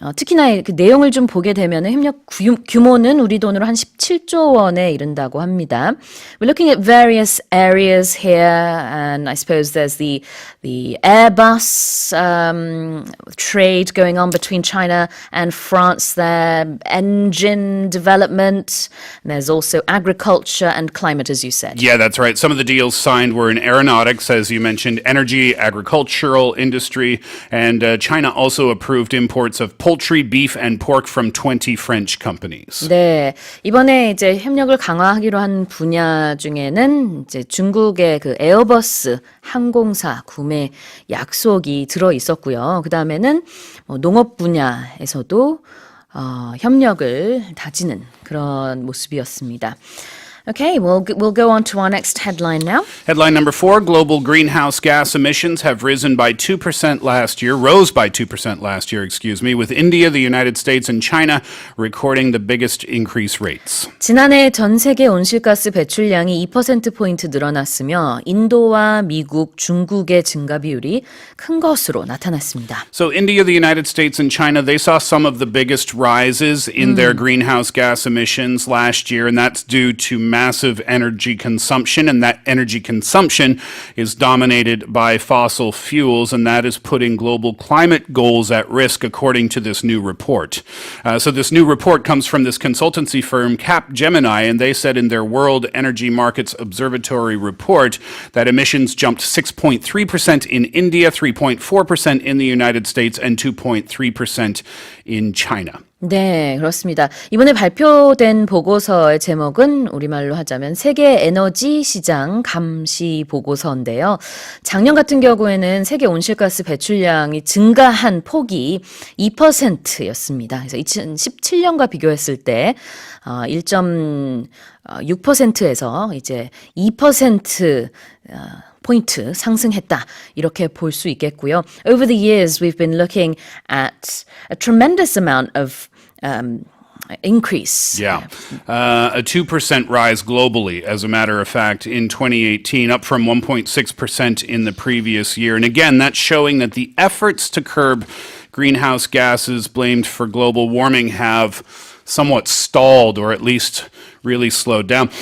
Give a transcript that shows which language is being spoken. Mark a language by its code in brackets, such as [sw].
[ko] 특히나 그 내용을 좀 보게 되면 협력 규모는 우리 돈으로 한 17조 원에 이른다고 합니다. [en] We're looking at various areas here, and I suppose there's the Airbus trade going on between China and France there, engine development, and there's also agriculture and climate, as you said. Yeah, that's right. Some of the deals signed were in aeronautics, as you mentioned, energy, agricultural industry, and China also approved imports of poultry, beef, and pork from 20 French companies. [ko] 네, 이번에 이제 협력을 강화하기로 한 분야 중에는 이제 중국의 그 에어버스 항공사 구매 약속이 들어 있었고요. 그 다음에는 농업 분야에서도 협력을 다지는 그런 모습이었습니다. [en] Okay, we'll go on to our next headline now. Headline number 4, global greenhouse gas emissions have risen by 2% rose by 2% last year, with India, the United States, and China recording the biggest increase rates. [ko] 지난해 전 세계 온실가스 배출량이 2%포인트 늘어났으며 인도와 미국, 중국의 증가 비율이 큰 것으로 나타났습니다. [en] So India, the United States, and China, they saw some of the biggest rises in their greenhouse gas emissions last year, and that's due to massive energy consumption, and that energy consumption is dominated by fossil fuels, and that is putting global climate goals at risk, according to this new report. So this new report comes from this consultancy firm, Capgemini, and they said in their World Energy Markets Observatory report that emissions jumped 6.3% in India, 3.4% in the United States, and 2.3% in China. [ko] 네, 그렇습니다. 이번에 발표된 보고서의 제목은 우리말로 하자면 세계 에너지 시장 감시 보고서인데요. 작년 같은 경우에는 세계 온실가스 배출량이 증가한 폭이 2%였습니다. 그래서 2017년과 비교했을 때 1.6%에서 이제 2% 포인트 상승했다. 이렇게 볼 수 있겠고요. [en] Over the years, we've been looking at a tremendous amount of increase. Yeah, a 2% rise globally, as a matter of fact, in 2018, up from 1.6% in the previous year. And again, that's showing that the efforts to curb greenhouse gases blamed for global warming have somewhat stalled, or at least really slowed down.